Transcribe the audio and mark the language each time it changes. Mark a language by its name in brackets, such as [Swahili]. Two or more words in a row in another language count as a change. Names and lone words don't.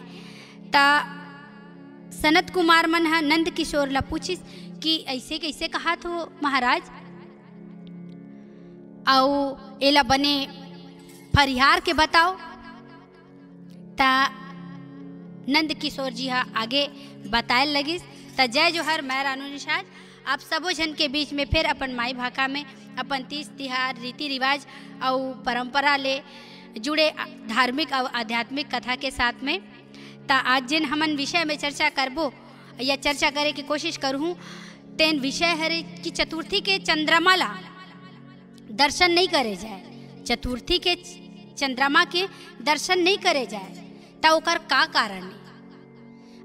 [Chhattisgarhi] ता सनत कुमार मन हा नंद किशोर ला पूछिस कि ऐसे कैसे कहा तो महाराज, आओ एला बने फरिहार के बताओ। ता नंद किशोर जी हा आगे बताए लगिस। त जय जोहर, मैं रानू निषाद आप सबो जन के बीच में फिर अपन माई भाषा में अपन तीज तिहार रीति रिवाज और परंपरा ले जुड़े धार्मिक और आध्यात्मिक कथा के साथ में। ता आज जिन हमन विषय में चर्चा करबो या चर्चा करे की कोशिश करूँ तेन विषय हरे कि चतुर्थी के चंद्रमा ला दर्शन नहीं करे जाए, चतुर्थी के चंद्रमा के दर्शन नहीं करे जाए ता ओकर का कारण है।